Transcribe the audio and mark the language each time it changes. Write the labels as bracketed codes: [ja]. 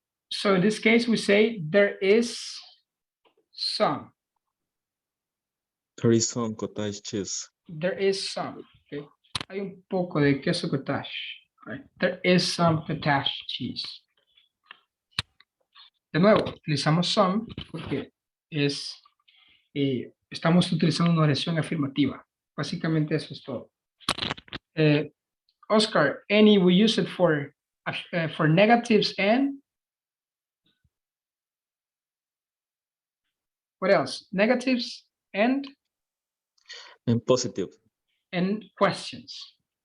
[en] So in this case, we say there is some. There is some cottage cheese. There is some. [es] Okay. Hay un poco de queso cottage. Right? [en] There is some cottage cheese. [es] De nuevo, utilizamos some porque estamos utilizando una oración afirmativa. Básicamente eso es todo. [en] Oscar, any we use it for negatives and what else? Negatives and Positive. questions.